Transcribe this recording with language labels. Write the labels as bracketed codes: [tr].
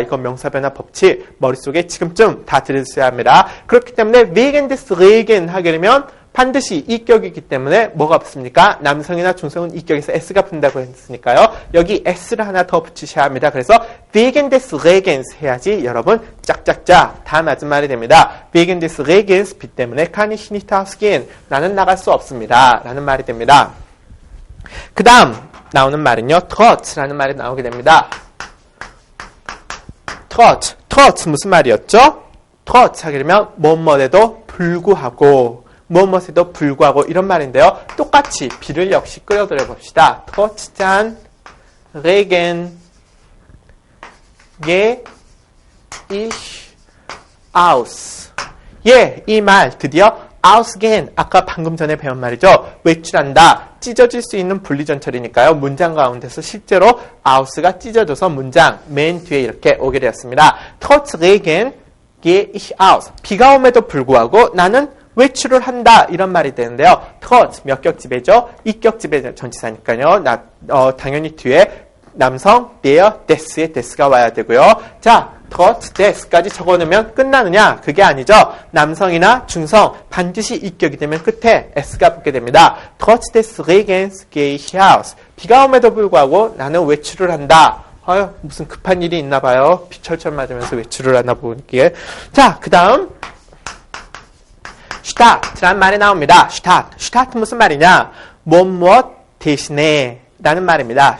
[ko] 이건 명사변화 법칙 머릿속에 지금쯤 다 들으셔야 합니다. 그렇기 때문에 [de] wegen des Regen [ko] 하게 되면 반드시 이격이기 때문에 뭐가 붙습니까? 남성이나 중성은 이격에서 s가 붙는다고 했으니까요. 여기 s를 하나 더 붙이셔야 합니다. 그래서 [de] wegen des Regens [ko] 해야지 여러분 짝짝짝 다 맞은 말이 됩니다. [de] wegen des Regens [ko] 비 때문에 [de] kann ich nicht ausgehen. [ko] 나는 나갈 수 없습니다. 라는 말이 됩니다. 그 다음 나오는 말은요. trotz라는 말이 나오게 됩니다. trotz 무슨 말이었죠? trotz 하게 되면 뭐뭐에도 불구하고 무엇에도 불구하고 이런 말인데요. 똑같이 비를 역시 끌어들여 봅시다. [de] trotz 짠 Regen gehe ich aus. [ko] 예, 이 말 드디어 ausgehen, 아까 방금 전에 배운 말이죠. 외출한다. 찢어질 수 있는 분리전철이니까요. 문장 가운데서 실제로 aus가 찢어져서 문장 맨 뒤에 이렇게 오게 되었습니다. [de] trotz Regen gehe ich aus. [ko] 비가 옴에도 불구하고 나는 외출을 한다. 이런 말이 되는데요. trotz 몇 격 지배죠? 이격 지배 전치사니까요. 당연히 뒤에 남성 der, des의 des가 와야 되고요. 자, [de] trotz des [ko] 까지 적어놓으면 끝나느냐? 그게 아니죠. 남성이나 중성 반드시 이격이 되면 끝에 s가 붙게 됩니다. [de] trotz des Regens gehe ich aus. [ko] 비가 옴에도 불구하고 나는 외출을 한다. 무슨 급한 일이 있나 봐요. 비 철철 맞으면서 외출을 하나 보기에. 자, 그 다음 start라는 말이 나옵니다. start 무슨 말이냐? 무엇 대신에 라는 말입니다.